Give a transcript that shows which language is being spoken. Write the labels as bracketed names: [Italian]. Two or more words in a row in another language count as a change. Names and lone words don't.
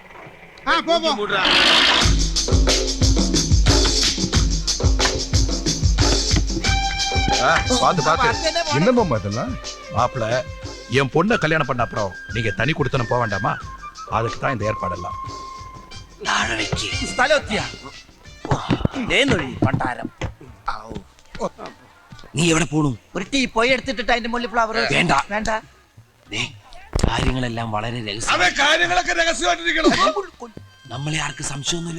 [Tamil] போ. பாத்து என்ன மாமா இதெல்லாம்? மாப்பிள என் பொண்ணை கல்யாணம் பண்ண அப்புறம் நீங்க தனி கொடுத்தனும் போக வேண்டாமா? அதுக்கு தான் இந்த ஏற்பாடெல்லாம். [Malayalam] താഴേക്ക് സ്ഥലമെത്തിയ പണ്ടാരം. നീ എവിടെ പോണു? ഒരു ടീ പോയി എടുത്തിട്ട് അതിന്റെ മുകളിൽ ഫ്ലവർ വേണ്ട വേണ്ട. കാര്യങ്ങളെല്ലാം വളരെ കാര്യങ്ങളൊക്കെ രഹസ്യമായിട്ടിരിക്കണം. നമ്മളെ ആർക്ക് സംശയമൊന്നുമില്ല.